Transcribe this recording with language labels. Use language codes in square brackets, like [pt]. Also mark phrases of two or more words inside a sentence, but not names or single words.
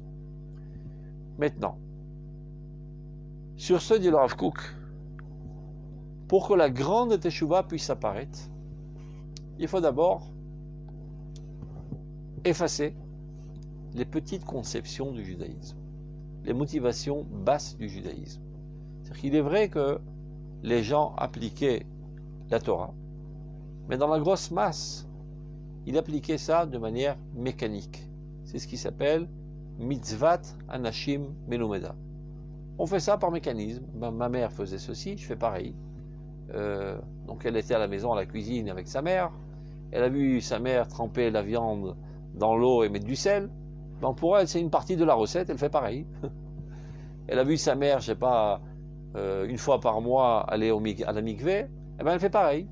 [fr] Maintenant, sur ce, dit le Rav Kook, pour que la grande Teshuvah puisse apparaître, il faut d'abord effacer les petites conceptions du judaïsme, les motivations basses du judaïsme. C'est-à-dire qu'il est vrai que les gens appliquaient la Torah, mais dans la grosse masse, ils appliquaient ça de manière mécanique. C'est ce qui s'appelle [he] מצות אנשים מלומדה. [fr] On fait ça par mécanisme. Ma mère faisait ceci, je fais pareil. Donc elle était à la maison, à la cuisine avec sa mère. Elle a vu sa mère tremper la viande dans l'eau et mettre du sel. Donc pour elle, c'est une partie de la recette, elle fait pareil. Elle a vu sa mère, je sais pas, une fois par mois aller à la mikveh, et ben elle fait pareil.